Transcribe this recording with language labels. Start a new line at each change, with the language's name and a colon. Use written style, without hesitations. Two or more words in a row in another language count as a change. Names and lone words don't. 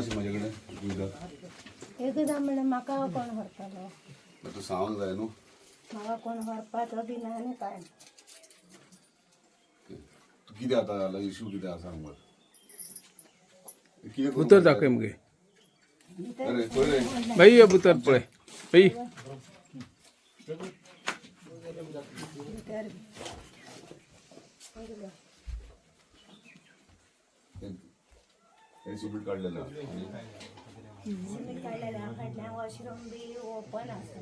Konkani: एकदा म्हणलं म्हाका कोण व्हरतालो तू सांग जाय न्हू म्हाका कोण व्हरपाचो बी ना आनी काय कितें आतां जालो इशू कितें आसा सांग मरे कितें उतर दाखय मगे अरे पळय बाई ये उतर पळय बाई सिमेंट काढलेलं सिमेंट काढल्या वॉशरूम बी ओपन आसा